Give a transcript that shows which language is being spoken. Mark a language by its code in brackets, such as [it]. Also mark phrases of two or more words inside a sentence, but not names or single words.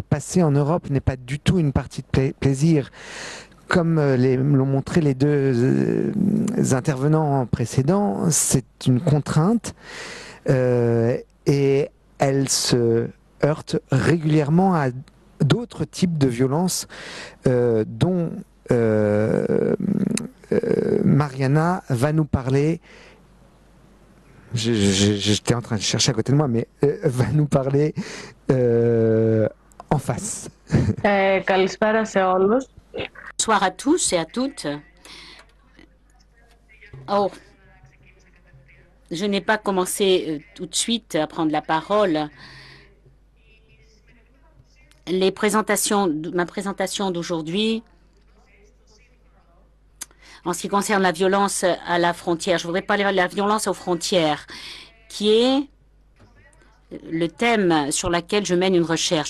[fr] Passer en Europe n'est pas du tout une partie de plaisir. Comme l'ont montré les deux intervenants précédents, c'est une contrainte et elle se heurte régulièrement à d'autres types de violences dont Mariana va nous parler. J'étais en train de chercher à côté de moi, mais va nous parler en face. [el] Καλησπέρα σε όλους. [fr] Bonsoir à tous et à toutes. Oh, je n'ai pas commencé tout de suite à prendre la parole. Ma présentation d'aujourd'hui, en ce qui concerne la violence à la frontière, je voudrais parler de la violence aux frontières, qui est le thème sur lequel je mène une recherche.